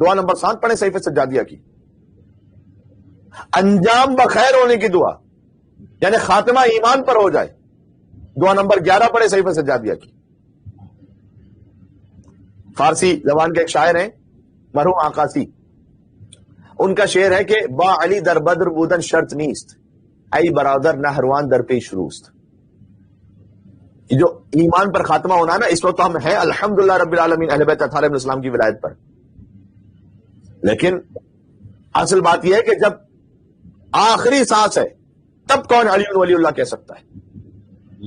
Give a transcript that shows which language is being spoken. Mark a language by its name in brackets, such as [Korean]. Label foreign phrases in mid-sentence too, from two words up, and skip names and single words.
[Urdu] دعا نمبر 7 پڑھیں صحیفہ سجادیہ کی۔ انجام بخیر ہونے کی دعا، یعنی خاتمہ ایمان پر ہو جائے، دعا نمبر 11 پڑھیں صحیفہ سجادیہ کی۔ فارسی زبان کے ایک شاعر ہیں مرحوم آقاسی، ان کا شعر ہے کہ [Persian] با علی در بدر بودن شرط نیست، ای برادر نہروان در پیش روست۔ [Urdu] جو ایمان پر خاتمہ ہونا ہے نا، اس وقت ہم ہیں [Arabic] الحمدللہ رب العالمین [Urdu] اہل بیت اطہار [Arabic] علیہ السلام [Urdu] کی ولایت پر، لیکن اصل بات یہ ہے کہ جب آخری سانس ہے تب کون [Arabic] علی ولی اللہ [Urdu] کہہ سکتا ہے؟